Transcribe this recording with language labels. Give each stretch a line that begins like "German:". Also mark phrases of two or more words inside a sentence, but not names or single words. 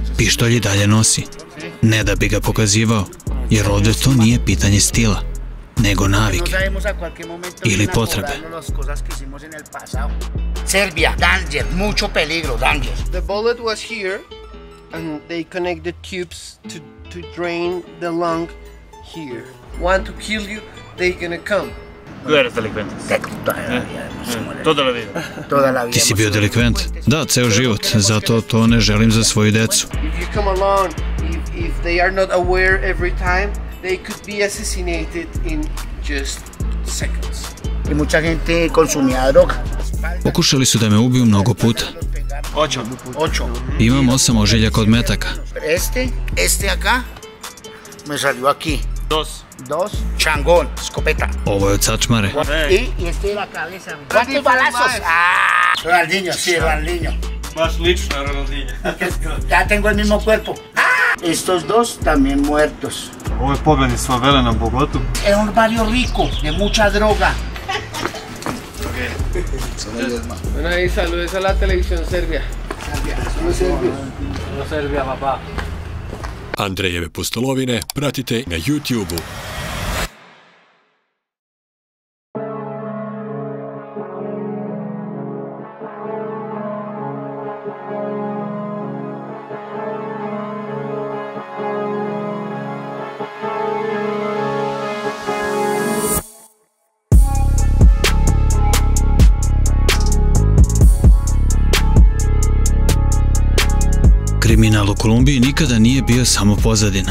Serbian: Pištolj i dalje nosi. Ne da bi ga pokazivao, jer ovdje to nije pitanje stila, nego navike ili potrebe.
English: Serbia, danger,
Spanish: mucho peligro,
English: danger. The bullet was here, and they connect the tubes to drain the lung here. Want to kill you, they gonna come.
Spanish: Tú eres delincuente. Toda la vida. Toda la vida.
Serbian: Ti si bio delikvent? Da, ceo život. Zato to ne želim za svoju decu.
English: If you come along, if they are not aware every time, they could be assassinated in just seconds.
Spanish: Y mucha gente consumía droga.
Serbian: Pokušali su da me ubiju mnogo puta.
Spanish: Ocho.
Serbian: Imam 8 ožiljaka od metaka.
Spanish: Este acá, me salió aquí. Dos, changón, escopeta.
Serbian: Ovo je od sačmare.
Spanish: Y este de la cabeza. ¿Cuántos balazos? Ronaldinho, sí, Ronaldinho. Más lično Ronaldinho. Ya tengo el mismo cuerpo. Estos dos también muertos.
Serbian: Ovo je pobednik s Favela u Bogotu.
Spanish: Es un barrio rico, de mucha droga. Bueno, ahí saludes a la televisión Serbia. Solo Serbia, papá.
Serbian: Andrejeve pustolovine pratite na YouTube-u. Kriminal u Kolumbiji nikada nije bio samo pozadina.